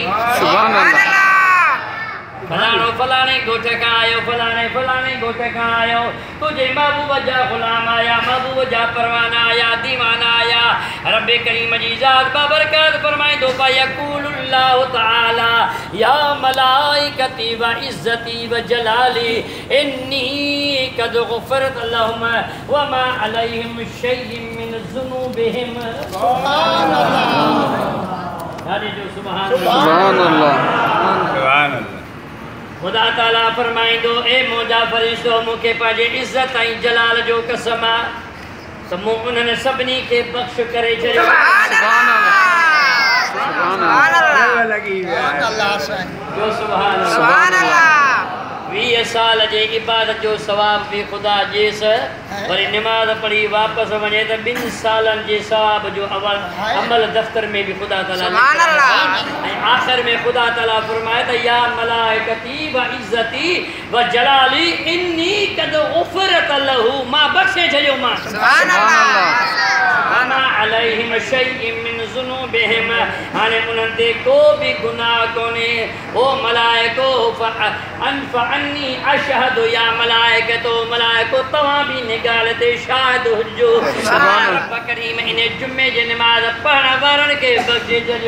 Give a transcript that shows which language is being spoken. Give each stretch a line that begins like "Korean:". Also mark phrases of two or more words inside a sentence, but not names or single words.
Arabic: سبحان الله.
Sindhi: फलाणो फलाणे ॻोठ खां आयो फलाणे फलाणे ॻोठ खां आयो तुंहिंजे महबूब जा ग़ुलाम आया महबूब जा परवाना आया दीवाना आया रब करीम जी ज़ात बाबरकत फरमाईंदो
Arabic: فيقول الله تعالى يا ملائكتي وعزتي وجلالي إني قد غفرت لهم وما عليهم شيء من ذنوبهم. سبحان الله. سبحان الله. سبحان الله.
Sindhi: खुदा ताला फरमाईंदो ए मुंहिंजा फ़रिश्तो मूंखे पंहिंजे इज़्ज़त ऐं जलाल जो कसम आहे त मूं उन्हनि सभिनी खे बख़्श करे छॾियो।
Arabic: سبحان الله. سبحان الله.
Sindhi: 20 साल जे इबादत जो सवाब भी खुदा जेस वरी नमाज पढ़ी वापस वञे त 2 सालनि जे सवाब जो अमल दफ्तर में भी खुदा ताला
Arabic: سبحان الله.
Sindhi: ऐं आख़िर में खुदा ताला फरमाए त
Arabic: يا ملائكتي وعزتي وجلالي إني قد غفرت له
Sindhi: मां बख़्शे छॾियो मां।
Arabic: سبحان الله. وما عليهم شيء من ذنوبهم
Sindhi: हाणे उन्हनि ते को भी गुनाह कोन्हे। ओ मलाइको
Arabic: فإني أشهد يا ملائكتي
Sindhi: मलाइको तव्हां भी निगाह ते शाहिद हुजो। सुभान रब करीम इन जुमे जे नमाज़ पढ़ण वारनि खे बख़्शे छॾियो।